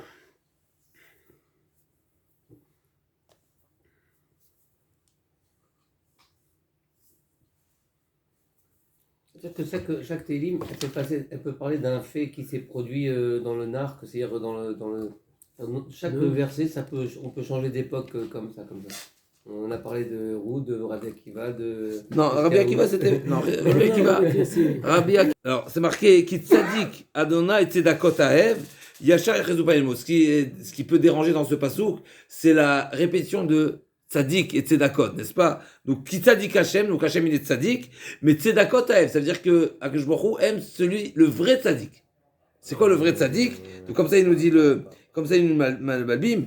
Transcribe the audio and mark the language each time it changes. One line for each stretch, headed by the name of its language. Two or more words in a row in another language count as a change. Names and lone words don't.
French: C'est-à-dire que chaque télim, elle peut parler d'un fait qui s'est produit dans le narc, c'est-à-dire dans chaque verset, on peut changer d'époque comme ça. On a parlé de Roud, de Rabbi Akiva, de. Non, Rabbi Akiva, c'était. Non, Rabbi Akiva. Alors, c'est marqué
Hebrew: כי צדיק יהוה צדקות אהב ישר יחזו פנימו.
French: Ce qui peut déranger dans ce pasouk, c'est la répétition de Tzadik et Tzedakot, n'est-ce pas? Donc, qui
Hebrew: צדיק השם,
French: donc Hachem il est Tzadik, mais
Hebrew: צדקות אהב,
French: ça veut dire que
Hebrew: הקדוש ברוך הוא
French: aime le vrai Tzadik. C'est quoi le vrai Tzadik? Donc, comme ça, il nous dit comme ça, il nous malbim.